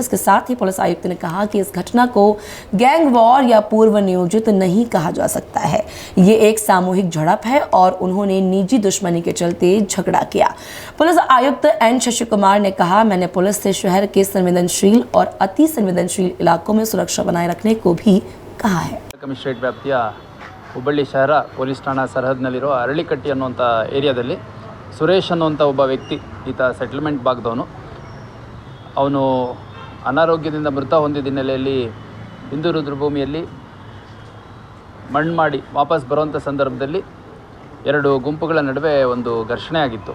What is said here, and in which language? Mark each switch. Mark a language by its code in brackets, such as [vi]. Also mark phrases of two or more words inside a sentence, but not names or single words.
[hi] इसके साथ ही पुलिस आयुक्त ने कहा कि इस घटना को गैंग वॉर या पूर्व नियोजित नहीं कहा जा सकता है, ये एक सामूहिक झड़प है और उन्होंने निजी दुश्मनी के चलते झगड़ा किया। पुलिस आयुक्त एन शशि कुमार ने कहा, मैंने पुलिस से शहर के संवेदनशील और अति संवेदनशील इलाकों में सुरक्षा बनाए रखने को भी कहा है। [kn] ಕಮಿಷನರೇಟ್ ವ್ಯಾಪ್ತಿಯ ಹುಬ್ಬಳ್ಳಿ ಶಹರ ಪೊಲೀಸ್ ಠಾಣಾ ಸರಹದ್ನಲ್ಲಿರುವ ಅರಳಿಕಟ್ಟಿ ಅನ್ನುವಂಥ ಏರಿಯಾದಲ್ಲಿ ಸುರೇಶ್ ಅನ್ನುವಂಥ ಒಬ್ಬ ವ್ಯಕ್ತಿ, ಈತ ಸೆಟಲ್ಮೆಂಟ್ ಭಾಗದವನು, ಅವನು ಅನಾರೋಗ್ಯದಿಂದ ಮೃತ ಹೊಂದಿದ ಹಿನ್ನೆಲೆಯಲ್ಲಿ ಹಿಂದೂ ರುದ್ರಭೂಮಿಯಲ್ಲಿ ಮಣ್ಣು ಮಾಡಿ ವಾಪಸ್ ಬರುವಂಥ ಸಂದರ್ಭದಲ್ಲಿ 2 ಗುಂಪುಗಳ ನಡುವೆ ಒಂದು ಘರ್ಷಣೆ ಆಗಿತ್ತು.